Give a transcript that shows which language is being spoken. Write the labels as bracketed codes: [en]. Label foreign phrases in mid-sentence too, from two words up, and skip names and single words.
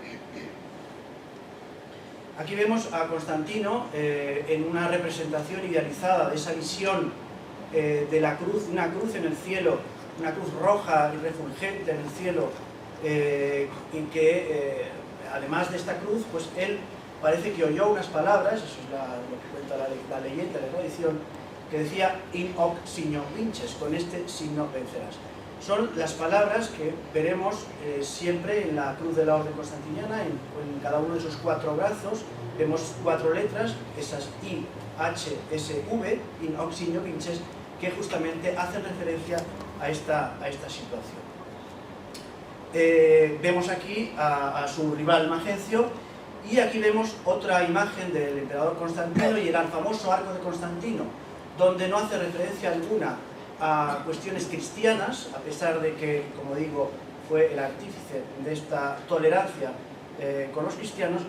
[es] Aquí vemos a Constantino en una representación idealizada de esa visión de la cruz, una cruz en el cielo, una cruz roja y refulgente en el cielo, y que además de esta cruz, pues él parece que oyó unas palabras, eso es lo que cuenta la leyenda, la tradición, que decía [la] in hoc signo vinces, [es] con este signo vencerás. Son las palabras que veremos siempre en la cruz de la Orden Constantiniana, en cada uno de esos 4 brazos, vemos 4 letras, esas I, H, S, V, [la] in hoc signo vinces, [es] que justamente hacen referencia a esta situación. Vemos aquí a su rival Magencio, y aquí vemos otra imagen del emperador Constantino y el famoso arco de Constantino, donde no hace referencia alguna a cuestiones cristianas, a pesar de que, como digo, fue el artífice de esta tolerancia con los cristianos.